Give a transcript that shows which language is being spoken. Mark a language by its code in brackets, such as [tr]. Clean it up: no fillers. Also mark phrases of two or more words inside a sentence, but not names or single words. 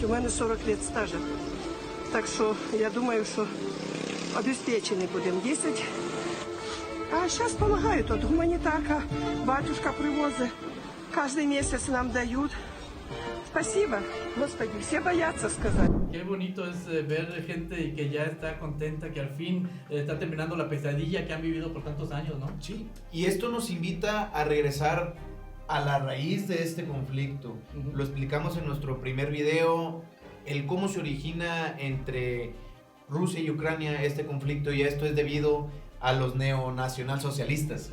[ru] У меня 40 лет стажа. Так что я думаю, что обеспечены будем 10. А сейчас помогают. Вот гуманитарка, батюшка привозит. Каждый месяц нам дают. Спасибо, Господи, все боятся сказать. [es] Qué bonito es ver gente que ya está contenta, que al fin está terminando la pesadilla que han vivido por tantos años, ¿no? Sí, y esto nos invita a regresar a la raíz de este conflicto. Lo explicamos en nuestro primer video, el cómo se origina entre Rusia y Ucrania este conflicto, y esto es debido a los neonacionalsocialistas.